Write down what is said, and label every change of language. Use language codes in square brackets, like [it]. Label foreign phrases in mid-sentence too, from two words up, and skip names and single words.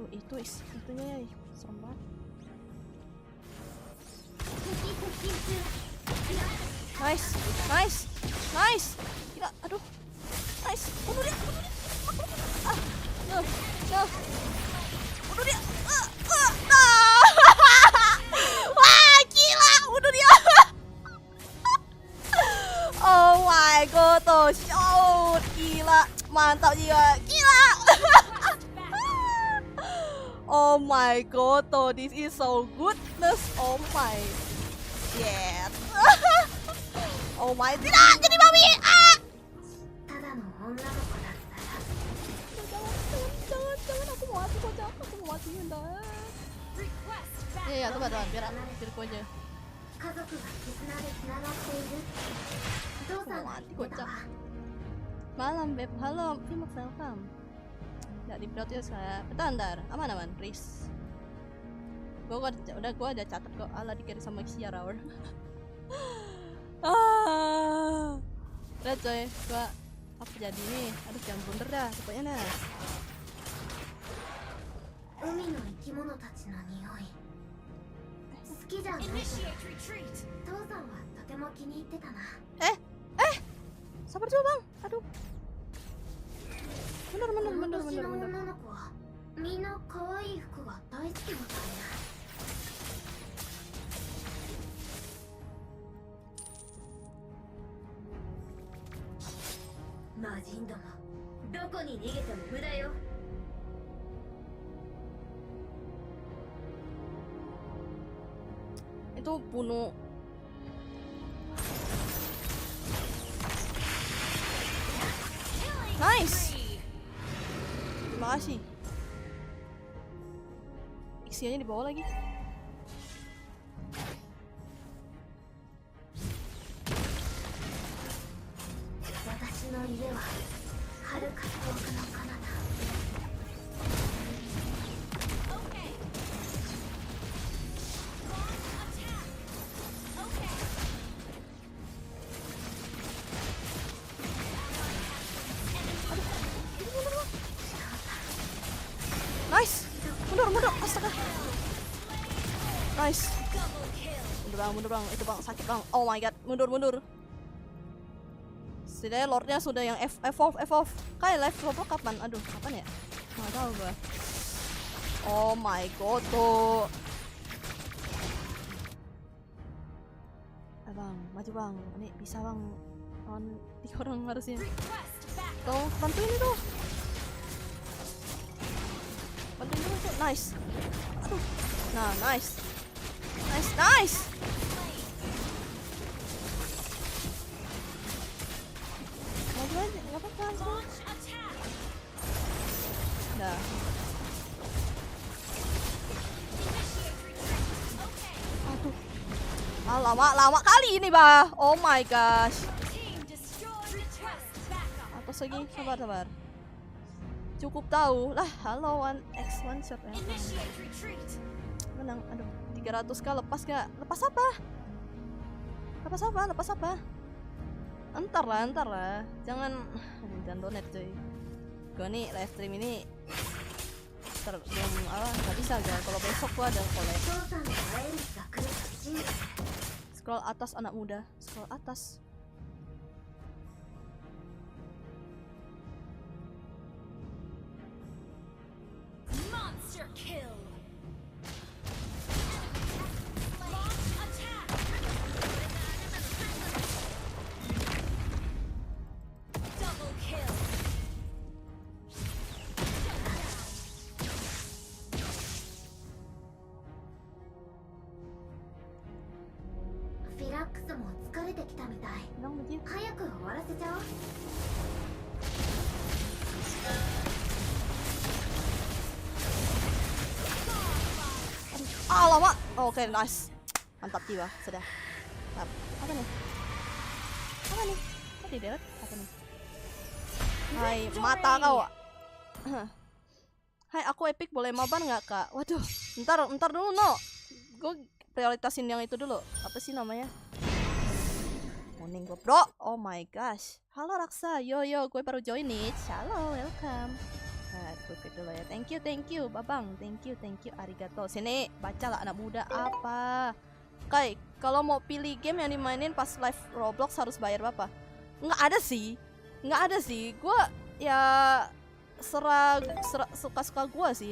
[id] itunya ya, serem banget. [ja] 敵接近中 [en] Nice, nice, nice. [id] Gila, aduh. Nice, bunuh dia. Ah, no. Bunuh dia. Nah. Wah, gila, bunuh dia. [en] Oh my god, [id] tuh shoot. Gila, mantap jiwa. Gila. [en] Oh my god, tuh this is so goodness. Oh my. Yes. Oh my, [id] tidak jadi babi. Ah. [ja] ただの女の子だったら [id] Jangan, aku mau mati kok, aku mau mati mendadak. Request Iya, backup. coba biar aku aja. [ja] 家族が絆でつながっているお父さんが言ってたわ [id] Malam beb, halo, Vimax welcome. Nggak di ya saya. Bentar, aman, Riz. Gua ada catat kok, ala dikirim sama Xiara. Udah coy, gua apa jadi nih? Aduh jangan blunder dah, pokoknya dah. [ja] 海の生き物たちの匂い好きじゃないけど [en] Initiate retreat. [ja] 父さんはとても気に入ってたな [id] Sabar coba bang, aduh. Bener. [ja] この年の女の子はみんな可愛い服が大好きみたいな魔人どもどこに逃げても無駄よ [id] Itu bunuh. Nice. Terima kasih. Isiannya di bawah lagi. [ja] 私の家は遥か遠くの彼方 [en] Okay. Launch attack. Okay. Nice. [id] Mundur, astaga. Nice. [en] Double kill. [id] Mundur bang, itu bang, sakit bang. [en] Oh my god, [id] mundur. Setidaknya lordnya sudah yang evolve. Kayak live Roblox kapan? Aduh, kapan ya? Nggak tahu gua. [en] Oh my god, [id] tuh. Bang, maju bang. Ini bisa bang. Lawan 3 orang harusnya. [en] Request backup. [id] Tolong bantuin itu. Bantuin dulu tuh. Nice. Aduh. Nah, nice. Maju aja, nggak apa-apa. [en] Launch attack. [id] Nah. [en] Initiate retreat. Okay. [id] Aduh. Lama kali ini, bah. [en] Oh my gosh. Team destroyed. Request backup. [id] Atas lagi, sabar. Cukup tahu lah. Halo, 1x1 shot ya. [en] Initiate retreat. [id] Menang. Aduh, 300k lepas gak? Lepas apa? Entar lah. Jangan donate cuy. Gue nih [en] live stream [id] ini belum nggak bisa gak. Kalau besok gua ada collab. [ja] 父さんが会える日が来ると信じて [id] Scroll atas anak muda. Scroll atas. [en] Monster kill. Launch attack. Double kill. [ja] Philax も疲れてきたみたい [id] Menang aja. [ja] 早く終わらせちゃおう [id] Lama. Oke, nice. Mantap jiwa, sudah. Mantap. Apa nih? Kok di deret? Apa nih? Hai, mata kau. Hai, aku epic boleh mabar nggak kak? Waduh, ntar dulu no. Gue prioritasin yang itu dulu. Apa sih namanya? Morning gue bro. [en] Oh my gosh. [id] Halo Raksa, yo gue baru join nih. Halo, welcome. Nah, Gue ikut dulu ya. [en] Thank you, babang. Thank you, arigato. [id] Sini, baca lah anak muda apa. Kai, kalau mau pilih game yang dimainin pas live Roblox harus bayar berapa? Nggak ada sih. Gue ya suka-suka gue sih.